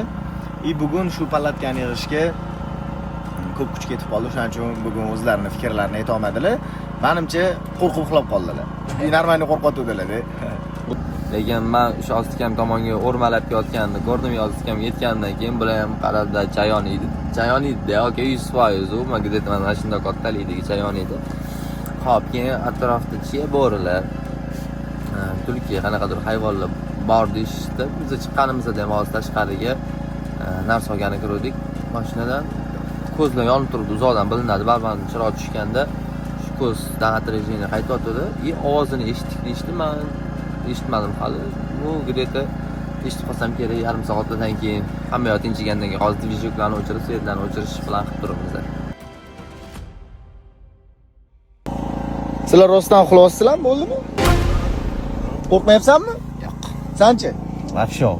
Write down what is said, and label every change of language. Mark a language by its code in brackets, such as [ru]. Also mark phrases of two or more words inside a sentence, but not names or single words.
[uz] Bugun shu palatkani yig'ishga ko'p kuch ketib qoldi, shuning uchun bugun o'zlarining fikrlarini ayta olmadilar. Menimcha qo'rqib uxlab qoldilar. Normalni qo'rqotuvdilar-da. Lekin men o'sha Ozikam tomonga o'rmalab yotganini ko'rdim, Ozikam yetgandan keyin bular ham qaradi, chayon edi. Chayon edi, yoki 100% u, men где-то mana shunday kattaligiga chayon edi. Xo'p, keyin atrofda chiya bo'rilar, tulki, qanaqadir hayvonlar bor deyishdi. Biz chiqqanimizda ham hozir tashqariga narsa olgani kirdik. Mashinadan ko'zlar yonib turibdi, uzoqdan bilinadi, baribir chiroq tushganda shu ko'zdan atrajini qaytayotdi. Ovozini eshitdik, men eshitmadim hali. Bu где-то eshitib qolsam kerak, yarim soatdan keyin hamma yoq tinchigandan keyin hozir dvijoklarni o'chirib, svetlarni o'chirish bilan qilib turibmiz. Sizlar rostdan uxlayapsizlarmi, bo'ldimi? Qo'rqmayapsanmi? Yo'q. Sanchi? Вообще yo'q.